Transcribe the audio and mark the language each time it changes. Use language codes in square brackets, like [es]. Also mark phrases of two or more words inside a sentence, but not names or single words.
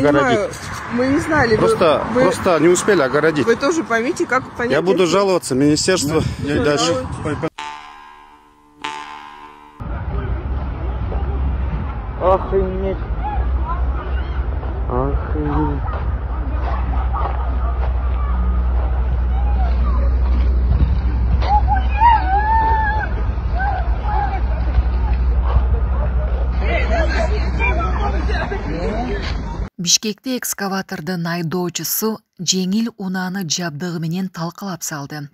[ru] Понимаю, мы не знали. Просто не успели огородить. Вы тоже поймите, как понять. Я буду жаловаться в министерство и дальше. Охренеть. Охренеть. [ky] Бишкекте экскаватордун айдоочусу жеңил унааны жабдыгы менен талкалап салды.